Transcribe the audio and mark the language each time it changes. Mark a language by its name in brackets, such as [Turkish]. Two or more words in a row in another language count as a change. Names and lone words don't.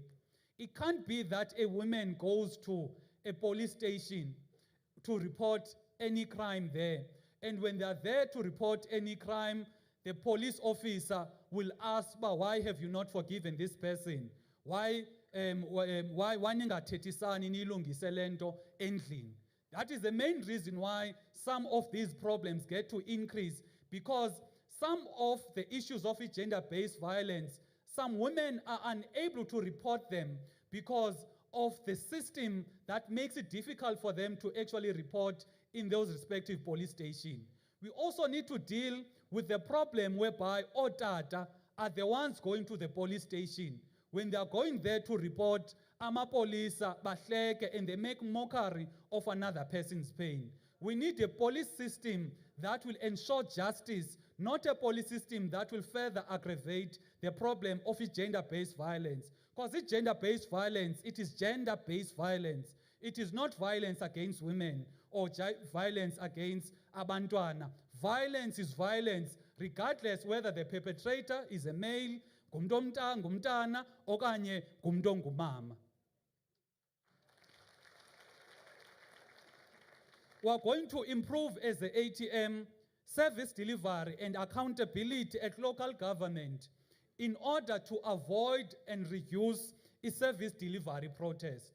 [English] It can't be that a woman goes to a police station to report any crime there. And when they are there to report any crime, the police officer will ask, why have you not forgiven this person? [Xhosa] why ningathethisani niyilungise lento endlini. [English] That is the main reason why some of these problems get to increase, because some of the issues of gender-based violence, some women are unable to report them because of the system that makes it difficult for them to actually report in those respective police stations. We also need to deal with the problem whereby otata are the ones going to the police station. When they are going there to report, [Xhosa] amapolisa bahleke [English] and they make mockery of another person's pain. We need a police system that will ensure justice, not a police system that will further aggravate the problem of gender-based violence. Because it's gender-based violence, it is gender-based violence. It is not violence against women or violence against abantwana. Violence is violence, regardless whether the perpetrator is a male, [Xhosa] ngumntana, okanye ngumama. [English] We are going to improve as the ATM service delivery and accountability at local government in order to avoid and reduce a service delivery protest.